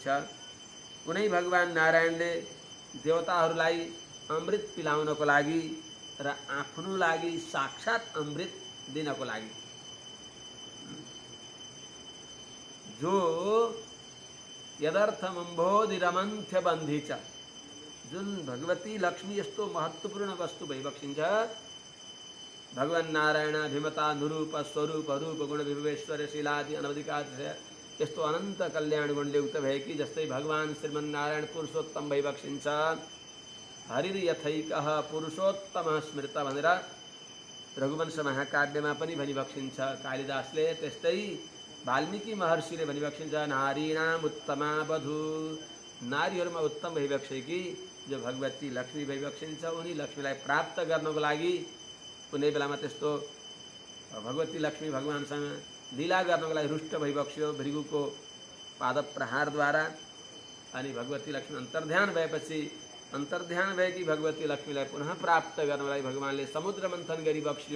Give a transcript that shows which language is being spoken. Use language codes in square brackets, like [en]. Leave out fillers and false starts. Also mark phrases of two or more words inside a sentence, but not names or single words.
[ne] उनै भगवान नारायणले देवताहरूलाई अमृत पिलाउनको लागि र आफ्नो लागि साक्षात अमृत दिनको लागि जो [sa] यदर्थम अम्भोधिरमन्थ्य बन्धी [ne] छ, जुन भगवती लक्ष्मी यस्तो महत्त्वपूर्ण वस्तु भइबक्सिन्छ, भगवान नारायण [sa] भिमता नुरूप स्वरूप रूप गुण विभवेश्वर शीलादि अनवधिकातिशय [ne] यस्तो अनन्त कल्याण गुणले युक्त भएकी, जस्तै भगवान श्रीमन्नारायण पुरुषोत्तम भइबक्सिन्छ। [sa] हरिर यथैकः पुरुषोत्तम स्मृत [ne] भनेर रघुवंश महाकाव्यमा पनि भनिबक्सिन्छ कालिदासले। त्यस्तै वाल्मीकि महर्षिले भनिबक्सिन्छ [sa] नारीणाम उत्तमा वधू, [ne] नारीहरूमा उत्तम भइबक्सेकी जो भगवती लक्ष्मी भइबक्सिन्छ, उनी लक्ष्मीलाई प्राप्त गर्नको लागि कुनै बेलामा त्यस्तो भगवती लक्ष्मी भगवानसँग लीला गर्नको लागि रुष्ट भइबक्स्यो भृगुको पाद प्रहारद्वारा। अनि भगवती लक्ष्मी अन्तर्ध्यान भएपछि अन्तर्ध्यान भएकी भगवती लक्ष्मीलाई पुनः प्राप्त गर्नको लागि भगवानले समुद्र मन्थन गरिबक्स्यो।